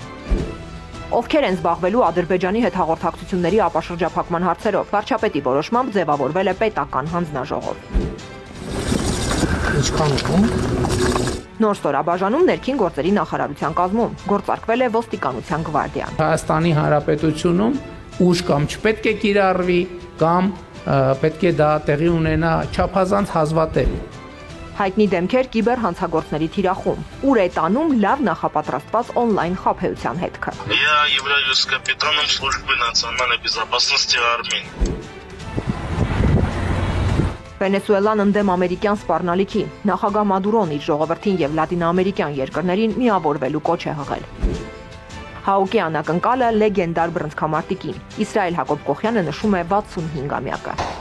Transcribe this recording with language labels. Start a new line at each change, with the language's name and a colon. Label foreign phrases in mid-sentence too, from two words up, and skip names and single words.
Armenian: Ովքեր են զբաղվելու Ադրբեջանի հետ հաղորդակցությունների ապաշրջափակման հարցերով, վարչապետի որոշմամբ ձևավորվել է պետական հանձնաժողով։ Նոր ստորաբաժանում ներքին գործերի նախարարության կազմում գործարկվել է ոստիկանության գվարդիան։ Հայաստանի Հանրապետությունում ուժ կամ չպետք է կիրառվի, կամ պետք է դա տեղի ունենա չափազանց հազվադեպ։ Հայտնի դեմքեր կիբեր հանցագործների թիրախում, ուր է տանում լավ նախապատրաստված օնլայն խաբեության հետքը։
Russian: Я являюсь капитаном службы национальной безопасности Армении։
Armenian: Վենեսուելան ընդդեմ ամերիկյան սպառնալիքի, նախագահ Մադուրոն իր ժողովրդին եւ լատինաամերիկյան երկրներին միավորվելու կոչ է հղել։ Հաուկի անակնկալը լեգենդար բռնցքամարտիկին, Իսրայել Հակոբ-Կոխյանը նշում է 65-ամյակը։